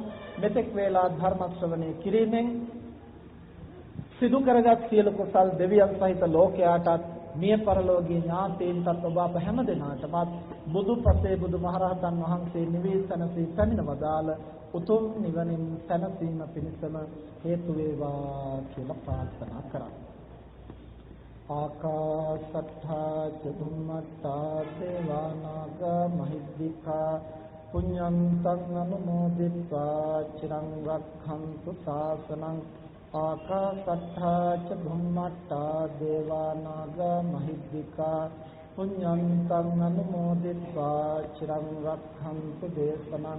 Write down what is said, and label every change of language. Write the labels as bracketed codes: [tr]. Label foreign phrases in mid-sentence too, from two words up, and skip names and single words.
[si] මෙතෙක් වේලා ධර්ම ශ්‍රවණය කිරීමෙන් සිදු කරගත් සියලු කුසල් දෙවියන් සහිත ලෝකයාටත් මිය පරලෝකීය ඥාතීන්ටත් ඔබ අප හැම දිනාටමත් බුදුපසේ බුදුමහරහතන් වහන්සේ නිවේසනසී පැමිණ වදාළ උතුම් නිවනින් සැනසීම පිණිසම හේතු වේවා කියලා ප්‍රාර්ථනා කරා. [pi] ආකාශට්ඨා චුම්මට්ඨා දේවානාග මහිද්దికා පුඤ්ඤන්තං අනුමෝදිत्वा චිරං රක්ඛන්තු ශාසනං. ආකාශට්ඨා චුම්මට්ඨා දේවානාග මහිද්దికා පුඤ්ඤන්තං අනුමෝදිत्वा චිරං රක්ඛන්තු දේශනං.